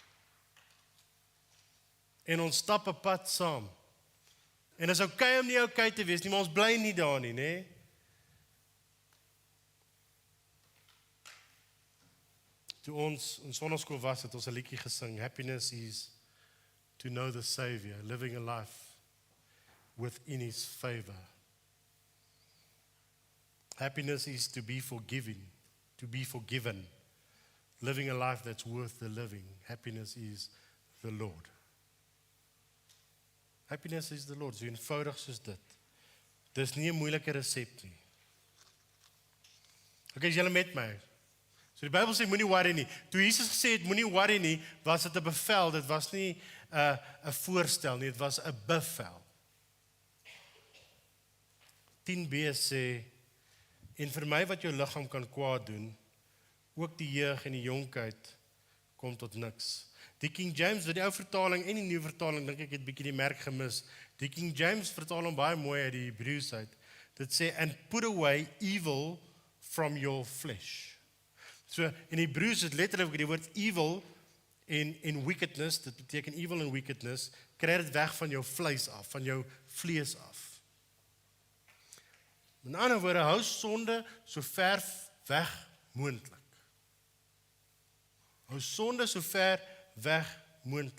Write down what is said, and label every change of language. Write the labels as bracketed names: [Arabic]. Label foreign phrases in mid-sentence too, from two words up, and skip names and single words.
[Afrikaans] En ons stap 'n pad saam. En dit is okay om nie okay te wees nie, maar ons bly nie daar nie, né? Toe ons in sonnaskool was, het ons 'n liedjie gesing, [English] Happiness is to know the Savior, living a life within His favor. Happiness is to be forgiven, living a life that's worth the living. Happiness is the Lord. Happiness is the Lord, [Afrikaans] so eenvoudig soos dit. Dis nie 'n moeilike resep nie. Okay, is julle met my? So die Bybel sê moenie worry nie. Toe Jesus gesê het moenie worry nie, was dit 'n bevel, dit was nie 'n voorstel nie, dit was 'n bevel. 10b sê, en vir my wat jou liggaam kan kwaad doen, ook die jeug en die jonkheid kom tot niks. Die King James, die ou vertaling en die nuwe vertaling, dink ek het bietjie die merk gemis. Die King James vertaal hom baie mooi uit die Hebreëus uit. Dit sê, [English] and put away evil from your flesh. [Afrikaans] So in Hebreëus is letterlik die woord evil en wickedness, dit beteken evil en wickedness, kry dit weg van jou vleis af, van jou vlees af. Met ander woorde, hou sonde so ver weg moontlik. Hou sonde so ver weg moontlik.